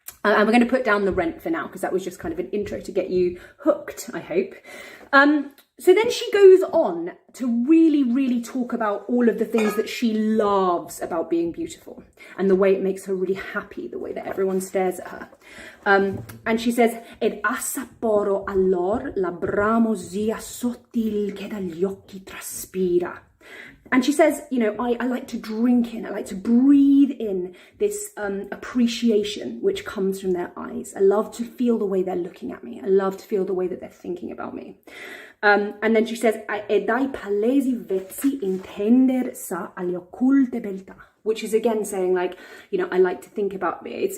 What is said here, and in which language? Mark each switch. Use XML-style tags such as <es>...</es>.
<en>And we're going to put down the Rent for now, because that was just kind of an intro to get you hooked, I hope. So then she goes on to really talk about all of the things that she loves about being beautiful, and the way it makes her really happy, the way that everyone stares at her. And she says,</en> <it>"Ed assaporo allor la bramosia sottil che dagli occhi traspira."</it> <en>And she says, you know, I like to drink in, I like to breathe in this appreciation which comes from their eyes. I love to feel the way they're looking at me. I love to feel the way that they're thinking about me. And then she says,</en> <it>"E dai palesi vezzi intender sa alle occulte beltà,"</it> <en>which is again saying, like, you know, I like to think about it.</en>